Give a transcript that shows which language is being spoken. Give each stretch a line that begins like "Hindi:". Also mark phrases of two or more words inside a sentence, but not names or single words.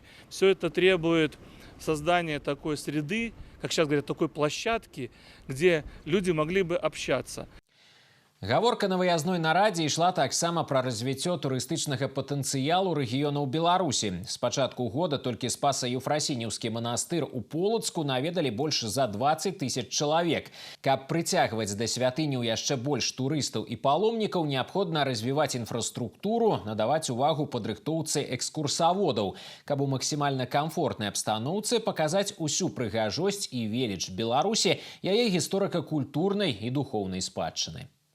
Russian: Все это требует создания такой среды, как сейчас говорят, такой площадки, где люди могли бы общаться.
Belarusian: Гаворка на выязной нарадзе ішла таксама пра развіццё турыстычнага патэнцыялу рэгіёнаў Беларусі. З пачатку года толькі Спаса-Еўфрасініўскі манастыр у Полацку наведалі больш за 20 000 чалавек. Каб прыцягваць да святыняў яшчэ больш турыстаў і паломнікаў, неабходна развіваць інфраструктуру, надаваць увагу падрыхтоўцы экскурсаводаў, каб у максімальна камфортнай абстаноўцы паказаць усю прыгажосць і веліч Беларусі, яе гісторыка-культурнай і духоўнай спадчыны.